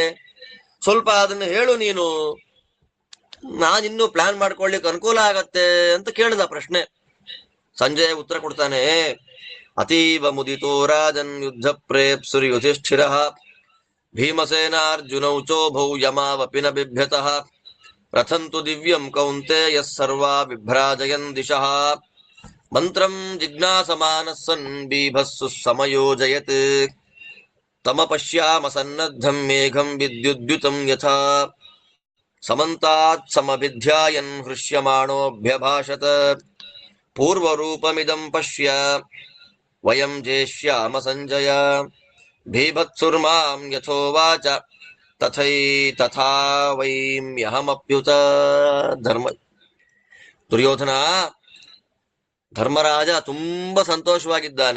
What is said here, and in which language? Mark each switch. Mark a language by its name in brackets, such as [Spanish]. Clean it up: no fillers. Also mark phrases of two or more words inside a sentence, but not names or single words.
[Kannada] ಸ್ವಲ್ಪ ಅದನ್ನ ಹೇಳು ನೀನು, ನಾನಿನ್ನೂ ಪ್ಲಾನ್ ಮಾಡ್ಕೊಳ್ಳಿಕ್ಕೆ ಅನುಕೂಲ ಆಗತ್ತೆ ಅಂತ ಕೇಳಿದ ಪ್ರಶ್ನೆ. ಸಂಜಯ ಉತ್ತರ ಕೊಡ್ತಾನೆ, [Sanskrit] ಅತೀವ ಮುದಿತೋ ರಾಜನ್ ಯುದ್ಧ ಪ್ರೇಪ್ಸುರ್ ಯುಧಿಷ್ಠಿರ ಭೀಮಸೇನಾರ್ಜುನೌ ಚೋಭೌ ಯಮಾವಪಿ ನ ಬಿಭ್ಯತಃ ರಥಂತು ದಿವ್ಯಂ ಕೌಂತೇಯ ಸರ್ವಾ ಬಿಭ್ರಾಜಯನ್ ದಿಶಃ ಮಂತ್ರಂ ಜಿಜ್ಞಾಸಮಾನಃ ಸನ್ ಬೀಭತ್ಸು ಸಮಯೋಜಯತ್ ತಮಪಶ್ಯಾಮ ಸನ್ನದ್ಧಂ ಮೇಘಂ ವಿದ್ಯುದ್ಯುತಂ ಯಥಾ ಸಮಂತಾತ್ ಸಮಭಿಧ್ಯಾಯನ್ ಹೃಷ್ಯಮಾಣೋಭ್ಯಭಾಷತ ಪೂರ್ವರೂಪಮಿದಂ ಪಶ್ಯ ವಯಂ ಜೇಷ್ಯಾಮ ಸಂಜಯ ಭೀಭತ್ಸುರ್ಮಾಂ ಯಥೋವಾಚ ತಥಾ ವೈಮ್ಯಹಮಪ್ಯುತ. [Kannada] ದುರ್ಯೋಧನ, ಧರ್ಮರಾಜ ತುಂಬಾ ಸಂತೋಷವಾಗಿದ್ದಾನೆ.